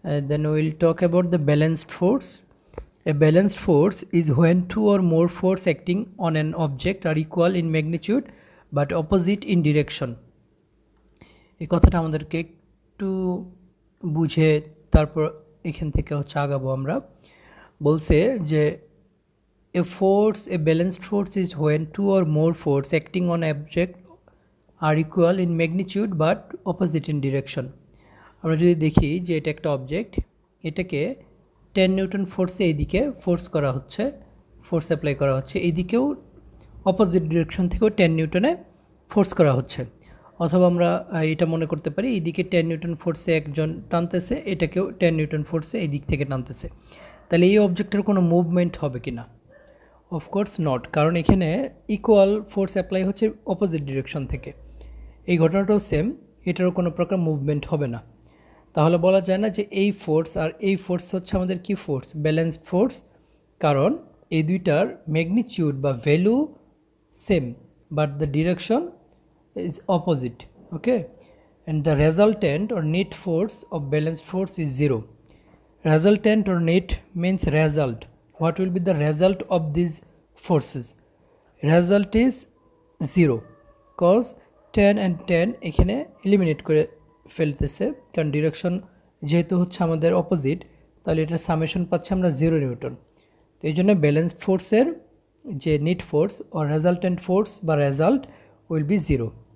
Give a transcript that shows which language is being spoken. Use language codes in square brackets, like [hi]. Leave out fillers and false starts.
[en] Then will talk about the balanced force. A balanced force is when two or more force acting on an object are equal in magnitude but opposite in direction. [bn] এই কথাটা আমাদেরকে একটু বুঝে তারপর এখান থেকে আগাবো আমরা। বলছে যে [en] a balanced force is when two or more force acting on an object are equal in magnitude but opposite in direction. [bn] আমরা যদি দেখি যে এটা একটা অবজেক্ট, এটাকে 10 নিউটন ফোর্সে এইদিকে ফোর্স করা হচ্ছে, ফোর্স অ্যাপ্লাই করা হচ্ছে, এইদিকেও অপোজিট ডিরেকশন থেকেও 10 নিউটনে ফোর্স করা হচ্ছে। অথবা আমরা এটা মনে করতে পারি এইদিকে 10 নিউটন ফোর্সে একজন টানতেছে, এটাকেও 10 নিউটন ফোর্সে এই দিক থেকে টানতেছে। তাহলে এই অবজেক্টের কোনো মুভমেন্ট হবে কি না? [en] of course not, [bn] কারণ এখানে ইকুয়াল ফোর্স অ্যাপ্লাই হচ্ছে অপোজিট ডিরেকশন থেকে। এই ঘটনাটাও সেম, এটারও কোনো প্রকার মুভমেন্ট হবে না। তাহলে বলা যায় না যে এই ফোর্স আর এই ফোর্স হচ্ছে আমাদের কি ফোর্স? ব্যালেন্সড ফোর্স, কারণ এই দুইটার ম্যাগনিটিউড বা value same [en] But the direction is opposite. Okay, and the resultant or net force of balanced force is 0. Resultant or net means result. What will be the result of these forces? Result is 0 cause 10 and 10 [bn] এখানে eliminate করে ফেলতেছে, কারণ direction যেহেতু হচ্ছে আমাদের opposite, তাহলে এটা summation পাচ্ছি আমরা 0 নিউটন। তো এই জন্য ব্যালেন্সড ফোর্সের যে net force [en] or resultant force [bn] বা রেজাল্ট [en] will be 0.